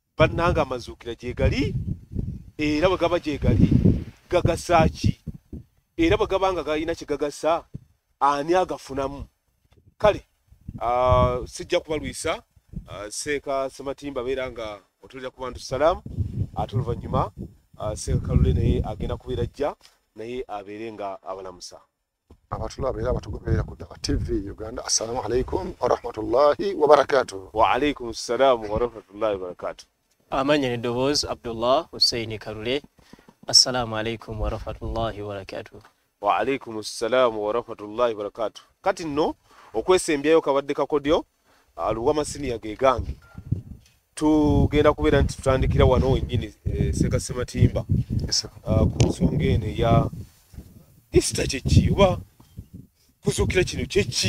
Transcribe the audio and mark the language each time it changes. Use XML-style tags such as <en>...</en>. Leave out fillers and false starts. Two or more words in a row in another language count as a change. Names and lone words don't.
<lg>bannanga amazuukira gye gali era bwe gaba gye gali gagasa ki era bwe gabanga galina kye gagasa ani agafunamu kale sijja kubalwisa seeka Sematimba beera nga otulira ku bantu salaamu ate oluvannyuma seeka Kalule naye agenda kubeera ajja naye abeere nga abalamusa abatulabeera abatugoberera ku Dawah TV Uganda.</lg> <ar>السلام عليكم ورحمة الله وبركاته. وعليكم السلام ورحمة الله وبركاته.</ar> <lg>Amanya ni Doboz Abdullah Hussein Kalule.</lg> <ar>السلام عليكم ورحمة الله وبركاته. وعليكم السلام ورحمة الله وبركاته.</ar> <lg>Kati nno okwesembyayo kabadde kakodyo aluwa senior ge gange tugenda kubeera nti tutandikira wano wennyini Seeka Sematimba ku nsonga eno ya Easter kyeki oba kuzuukira kino kyeki.</lg>